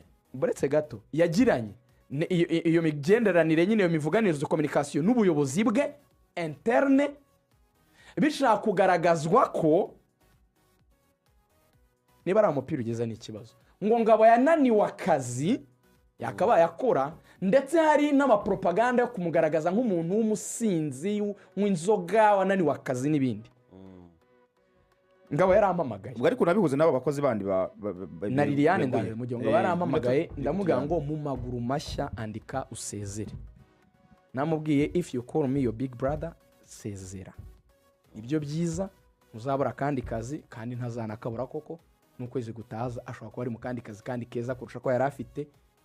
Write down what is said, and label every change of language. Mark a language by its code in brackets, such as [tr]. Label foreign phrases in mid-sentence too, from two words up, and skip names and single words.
[rw] buretse gato yagiranye iyo migenderanire nyine iyo mivuganirizo communication n'ubuyobozi bwe interne bishaka kugaragazwa ko niba ari umupira ugeze n'ikibazo ngo Ngabo yananiwe akazi yakaba yakora ndetse hari n'amapropaganda yo kumugaragaza nk'umuntu w'umusinzi w'inzoga wananiwe akazi n'ibindi Ngabo yarampamagaye ubwo ariko nabihuze n'abo bakozi bandi na Liliane ndaje mu gihe Ngabo yarampamagaye ndamubwira ngo mu maguru mashya andika usezere namubwiye [en] if you call me your big brother [rw] sezera ibyo byiza muzabura kandi kazi kandi ntazanakabura koko n'ukwezi gutaza ashobora kuba ari mu kandi kazi kandi keza kurusha ko yari afite